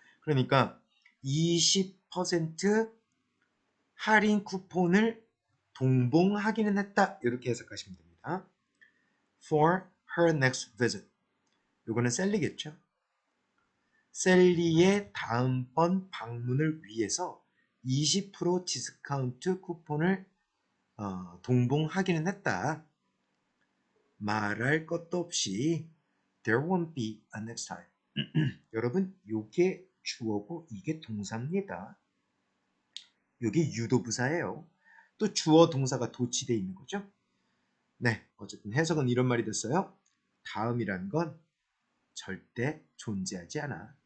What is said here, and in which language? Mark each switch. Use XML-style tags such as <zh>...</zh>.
<ko>그러니까 20% 할인 쿠폰을 동봉하기는 했다 이렇게 해석하시면 됩니다.</ko> <en>For her next visit.</en> <ko>이거는 셀리겠죠. 셀리의 다음번 방문을 위해서 20% 디스카운트 쿠폰을 동봉하기는 했다. 말할 것도 없이</ko> <en>There won't be a next time.</en> <ko>여러분, 요게 주어고 이게 동사입니다. 요게 유도부사예요. 또 주어 동사가 도치되어 있는 거죠. 네, 어쨌든 해석은 이런 말이 됐어요. 다음이란 건 절대 존재하지 않아.</ko>